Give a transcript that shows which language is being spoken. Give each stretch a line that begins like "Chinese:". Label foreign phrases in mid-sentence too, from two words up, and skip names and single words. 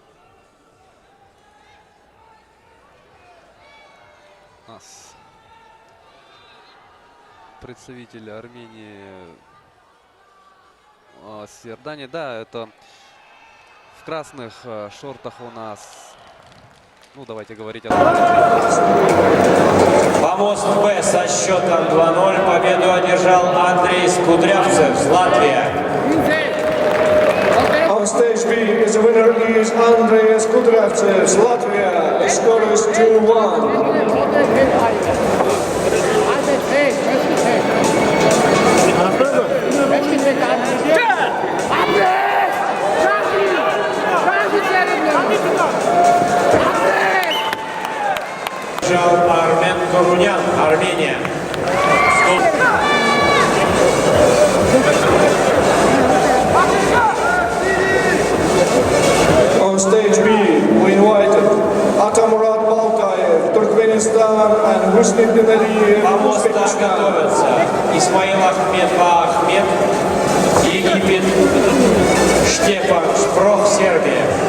Russian: У нас представитель Армении с Иордании. Да, это в красных шортах у нас. Ну, давайте говорить о том. Помост Б со счетом 2-0. Победу одержал Андрей Скудрявцев, Латвия.
English: On stage B, the winner is Andrei Skudravcev, Latvia. The score is 2-1.
Russian: Жал Армен Турунян, Армения.
English: On stage B, we invited Atamurat Baltayev, Turkmenistan, and Husni Dinaliyev,
Russian: Помост А
English: Uzbekistan.
Russian: готовятся Исмаил Ахмед Ахмед, Египет, Штефан Шпрох, Сербия.